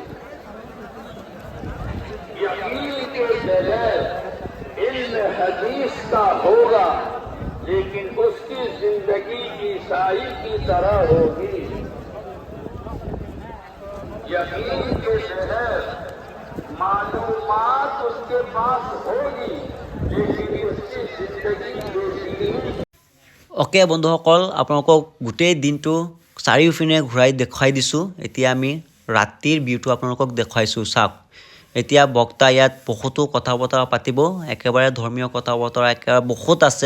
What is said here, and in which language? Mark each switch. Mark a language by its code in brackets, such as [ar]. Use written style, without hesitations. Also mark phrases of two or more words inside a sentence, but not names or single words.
[hi] यकीन के बगैर इल्म हदीस का होगा लेकिन उसकी जिंदगी ईसाई की तरह होगी। यकीन के बगैर मालूमात उसके पास होगी लेकिन उसकी जिंदगी [as] অ'কে বন্ধুসকল, আপোনালোকক গোটেই দিনটো চাৰিওপিনে ঘূৰাই দেখুৱাই দিছোঁ। এতিয়া আমি ৰাতিৰ ভিউটো আপোনালোকক দেখুৱাইছোঁ। চাওক, এতিয়া বক্তা ইয়াত বহুতো কথা বতৰা পাতিব, একেবাৰে ধৰ্মীয় কথা বতৰা একেবাৰে বহুত আছে।